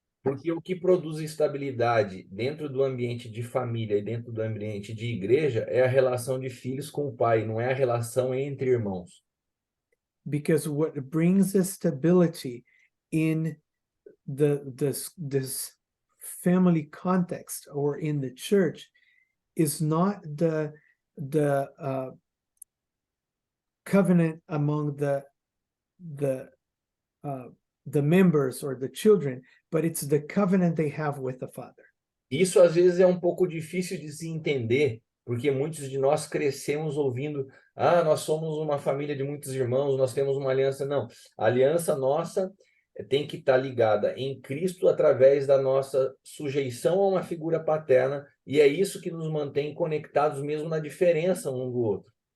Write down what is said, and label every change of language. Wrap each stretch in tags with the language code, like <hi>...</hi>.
<pt>Porque o que produz estabilidade dentro do ambiente de família e dentro do ambiente de igreja é a relação de filhos com o pai, não é a relação entre irmãos.</pt> <en>because what brings the stability in this family context or in the church is not the covenant among the members or the children, but it's the covenant they have with the Father.</en> <pt>Isso às vezes é um pouco difícil de se entender, porque muitos de nós crescemos ouvindo: ah, nós somos uma família de muitos irmãos, nós temos uma aliança. Não, a aliança nossa tem que estar ligada em Cristo através da nossa sujeição a uma figura paterna, e é isso que nos mantém conectados mesmo na diferença um do outro.</pt>